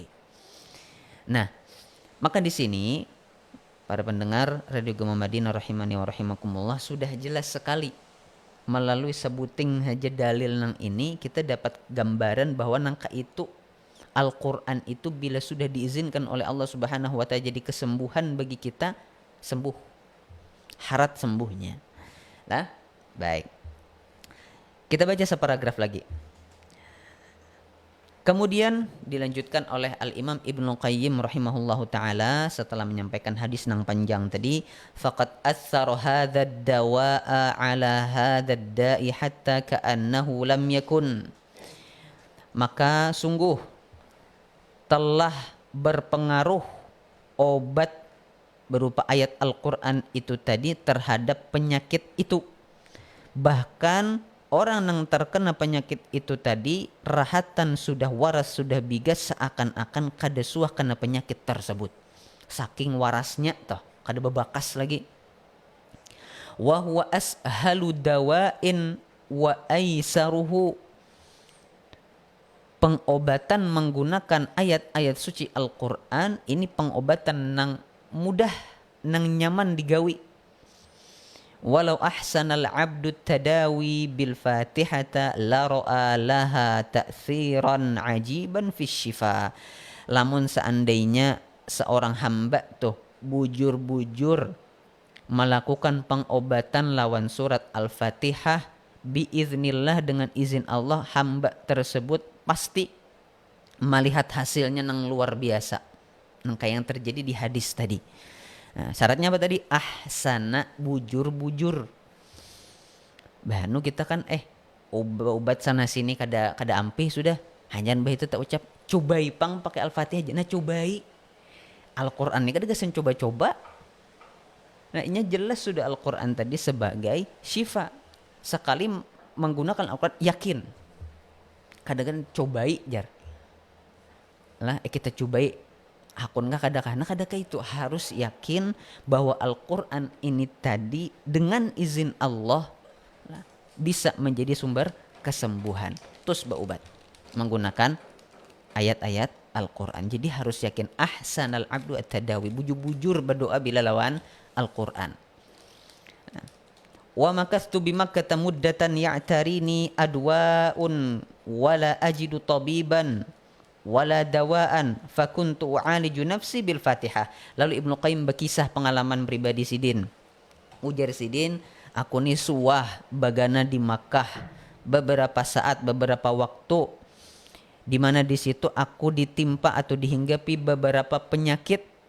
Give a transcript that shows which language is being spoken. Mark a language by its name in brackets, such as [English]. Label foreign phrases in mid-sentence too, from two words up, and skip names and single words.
[Banjar] Nah, maka di sini para pendengar Radio Gema Madinah [Arabic] رحمني ورحمكم الله, [Banjar] sudah jelas sekali melalui sebuting saja dalil nang ini kita dapat gambaran bahwa nangka itu Al-Quran itu bila sudah diizinkan oleh Allah [Arabic] سبحانه وتعالى [Banjar] jadi kesembuhan bagi kita, sembuh, syarat sembuhnya. Nah, baik. Kita baca separagraf lagi. Kemudian dilanjutkan oleh Al-Imam Ibnu Qayyim [Arabic] رحمه الله تعالى [Banjar] setelah menyampaikan hadis nang panjang tadi. [Arabic] فقد أثر هذا الدواء على هذا الداء حتى كأنه لم يكن. [Banjar] Maka sungguh telah berpengaruh obat berupa ayat Al-Quran itu tadi terhadap penyakit itu. Bahkan orang yang terkena penyakit itu tadi rahatan sudah waras, sudah bigas, seakan-akan kada suah kena penyakit tersebut. Saking warasnya toh, kada bebakas lagi. [Arabic] وهو أسهل دواء وأيسره. [Banjar] Pengobatan menggunakan ayat-ayat suci Al-Quran ini pengobatan nang mudah, nang nyaman digawi. [Arabic] ولو أحسن العبد التداوي بالفاتحة لرأى لها تأثيرا عجيبا في الشفاء. [Banjar] Lamun seandainya seorang hamba tuh bujur-bujur melakukan pengobatan lawan surat Al-Fatihah, biiznillah dengan izin Allah, hamba tersebut pasti melihat hasilnya nang luar biasa, nang kayak yang terjadi di hadis tadi. Nah, syaratnya apa tadi? Ahsana, bujur-bujur. Bahanu kita kan obat sana sini kada ampih sudah. Hanya bah itu tak ucap cobai pang pakai Al-Fatihah aja. Nah, cobai Al-Qur'an ini kada gasan coba-coba. Nah, ini jelas sudah Al-Qur'an tadi sebagai syifa. Sekali menggunakan Al-Qur'an yakin. Kadang-kadang cobai jar. Lah kita cobai hakun enggak kadang-kadang itu harus yakin bahwa Al-Qur'an ini tadi dengan izin Allah bisa menjadi sumber kesembuhan. Terus berobat menggunakan ayat-ayat Al-Qur'an. Jadi harus yakin [Arabic] أحسن العبد التداوي, [Banjar] bujur-bujur berdoa bila lawan Al-Qur'an. [Arabic] وأقمت بمكة مدة يعتريني أدواء ولا أجد طبيبا ولا دواء فكنت أعالج نفسي بالفاتحة. [Banjar] Lalu Ibnu Qayyim berkisah pengalaman pribadi Sidin. Ujar Sidin, aku ni suah bagana di Makkah beberapa saat, beberapa waktu, di mana di situ aku ditimpa atau dihinggapi beberapa penyakit.